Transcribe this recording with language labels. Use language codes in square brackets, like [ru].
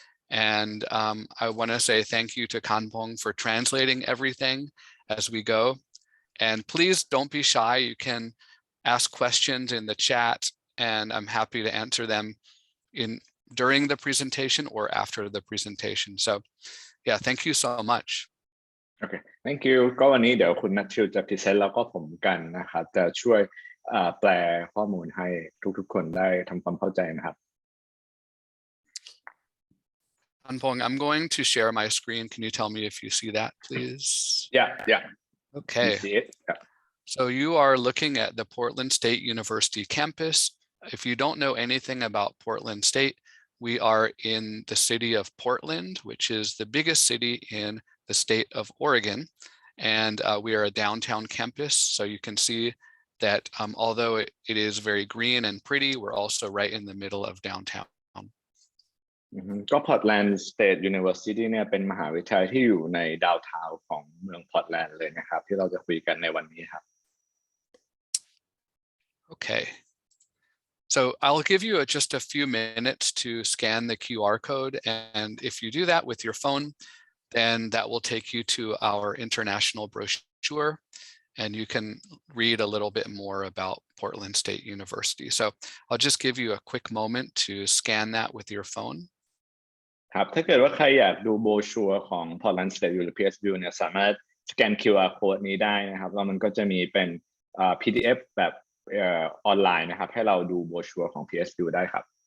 [en] And I want to say thank you to Kanpong for translating everything as we go. And please don't be shy. You can ask questions in the chat and I'm happy to answer them during the presentation or after the presentation. So yeah, thank you so much. Okay, thank you. [th] ก็วันนี้เดี๋ยวคุณแมทธิวจะพรีเซนต์แล้วก็ผมกันนะครับจะช่วยแปลข้อมูลให้ทุกๆคนได้ทำความเข้าใจนะครับ [en] Kanpong, I'm going to share my screen. Can you tell me if you see that, please? Yeah. Okay. You see it? Yeah. So you are looking at the Portland State University campus. If you don't know anything about Portland State, we are in the city of Portland, which is the biggest city in the state of Oregon. And we are a downtown campus. So you can see that although it is very green and pretty, we're also right in the middle of downtown. [th] ก็ Portland State University เนี่ยเป็นมหาวิทยาลัยที่อยู่ในดาวน์ทาวน์ของเมือง Portland เลยนะครับที่เราจะคุยกันในวันนี้ครับ [en] Okay. So I'll give you just a few minutes to scan the QR code. And if you do that with your phone, then that will take you to our international brochure. And you can read a little bit more about Portland State University. So I'll just give you a quick moment to scan that with your phone. [th] ครับถ้าเกิดว่าใครอยากดูโบรชัวร์ของ Portland State U หรือ PSU เนี่ยสามารถสแกน QR code นี้ได้นะครับแล้วมันก็จะมีเป็นPDF แบบออนไลน์นะครับให้เราดูโบรชัวร์ของ PSU ได้ครับ